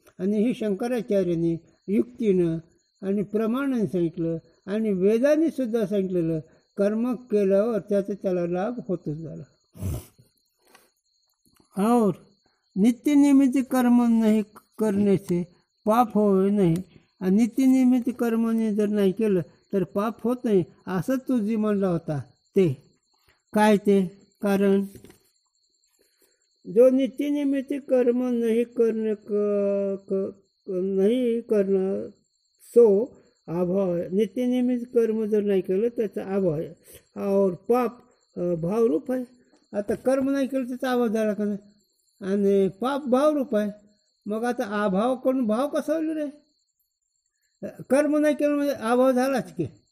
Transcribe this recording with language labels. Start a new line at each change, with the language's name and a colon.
Marathi: आणि हे शंकराचार्यांनी युक्तीनं आणि प्रमाणाने सांगितलं आणि वेदांनी सुद्धा सांगितलेलं कर्म केल्यावर त्याला लाभ होतच झाला.
Hindi: और नित्यनियमित कर्म नहीं करने से पाप होवे नाही.
Marathi: आणि नित्यनियमित कर्माने जर नाही केलं तर पाप होत नाही असं तू जी म्हणला होता ते काय ते?
Hindi: कारण जो नित्यनियमित कर्म नहीं करना सो अभाव है.
Marathi: नित्यनियमित कर्म जर नाही केलं त्याचा अभाव आहे. और पाप भावरूप आहे. आता कर्म नाही केलं त्याचा अभाव झाला का नाही, आणि पाप भावरूप आहे. मग आता अभाव करून भाव कसा होईल रे? कर्म नाही केलं म्हणजे अभाव झालाच की.